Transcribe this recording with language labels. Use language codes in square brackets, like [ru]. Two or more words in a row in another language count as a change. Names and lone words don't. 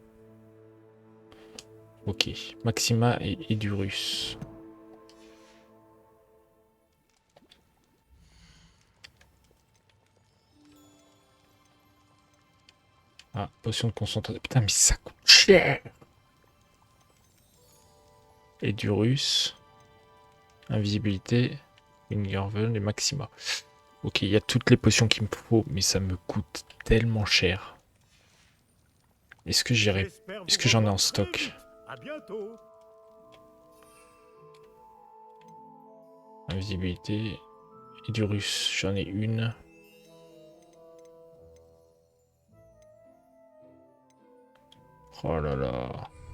[fr] Ok, Maxima et Edurus. Ah, potion de concentration. Putain, mais ça coûte cher. Edurus. Invisibilité. Wingarven et Maxima. Ok, il y a toutes les potions qu'il me faut, mais ça me coûte tellement cher. Est-ce que j'irai... J'espère Est-ce vous que j'en ai en revoir très stock? vite. À bientôt. Invisibilité. Edurus, j'en ai une. Oh là là.